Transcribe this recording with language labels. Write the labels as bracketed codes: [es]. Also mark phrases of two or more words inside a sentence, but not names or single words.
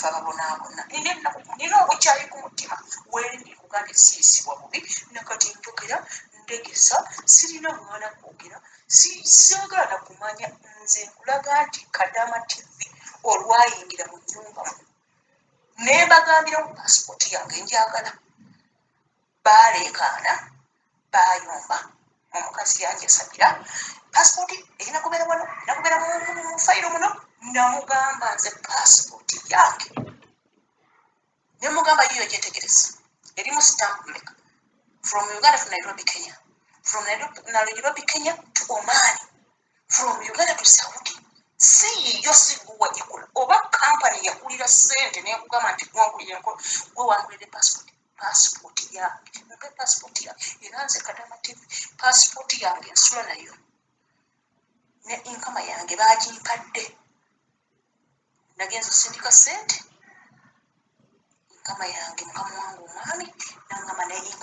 [lg] ababonaabona nina obukyayi ku mutima wendi kuganda siisibwa bubi nakati njogera ndegesa sirina mwana kwogera siagala kumanya nze nkulaga nti Kadaama TV olwayingira mu nnyumba nembagambira mu pasipoti yange njagala baleekaana bayomba omukazi yanjesabira pasipoti erina kubeera wano nakubeera mu fayiro muno namugamba nze pasipoti yange nemugamba yiyo gyetegereza erimu stamp meka [en] from Uganda to Nairobi Kenya from Nairobi Kenya to Oman from Uganda to Saudi [lg] si yiyo siguwa gikola oba kampani yakulira ssente nekugamba nti gwe wangulire pasipoti yange mpe pasipoti yange era nze Kadaama TV pasipoti yange ensula nayo ne inkama yange bagimpadde nagenza osindika ssente inkama yange mukama wange omwami nangamba naye